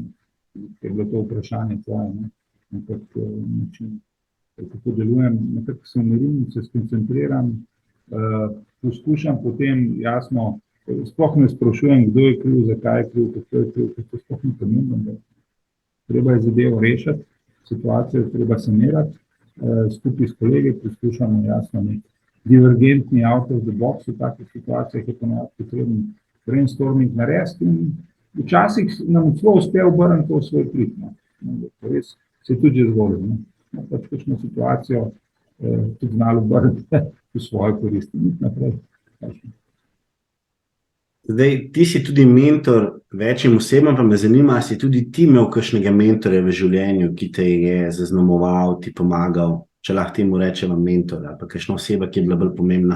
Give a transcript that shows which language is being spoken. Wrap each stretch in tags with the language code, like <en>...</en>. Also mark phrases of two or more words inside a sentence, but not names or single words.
<sl>Je bilo to vprašanje tvoje, način, kako delujem, nekako se umirim, se skoncentriram, poskušam potem jasno, sploh ne sprašujem, kdo je kriv, zakaj je kriv, kako je kriv, kako sploh ni pomembno. Treba je zadevo rešiti, situacijo treba sanirati, skupaj s kolegi poskušamo jasno nek divergentni</sl> <en>out of the box</en> <sl>v takih situacijah, je ponavadi potrebno brainstorming narediti in včasih nam celo uspe obrniti to v svoj prid. Res se je tudi že zgodilo. Pač kakšno situacijo tudi znalo obrniti v svojo korist in iti naprej. Zdaj, ti si tudi mentor večjim osebam, pa me zanima, a si tudi ti imel kakšnega mentorja v življenju, ki te je zaznamoval, ti pomagal, če lahko temu rečemo mentor, ali pa kakšna oseba, ki je bila bolj pomembna?</sl>